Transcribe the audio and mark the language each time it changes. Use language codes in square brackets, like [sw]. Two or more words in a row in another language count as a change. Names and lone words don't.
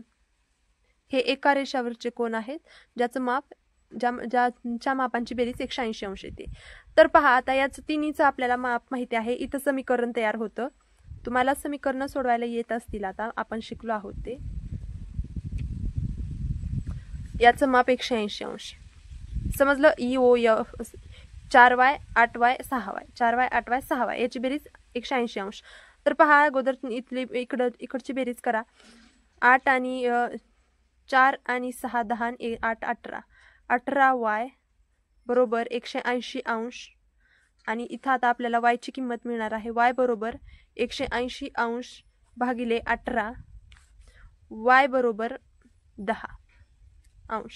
[mr] हे एका रेषावरचे कोन आहेत ज्याचं माप ज्याच्या मापांची बेरीज 180 अंश येते. तर पहा आता याचं तिन्हीचं आपल्याला माप माहिती आहे. इथं समीकरण तयार होतं. तुम्हाला समीकरण सोडवायला येत असतील आता आपण शिकलो आहोत ते. याचं माप 180 अंश समजलं. EOF 4y 8y 6y 4y 8y 6y याची बेरीज 180 अंश. तर पहा अगोदर इकडची बेरीज करा. 8 आणि 4 आणि 6 10 8 18 18y बरोबर 180 अंश. आणि इथं आता आपल्याला y ची किंमत मिळणार आहे. y बरोबर 180 अंश भागिले 18 y बरोबर 10 अंश.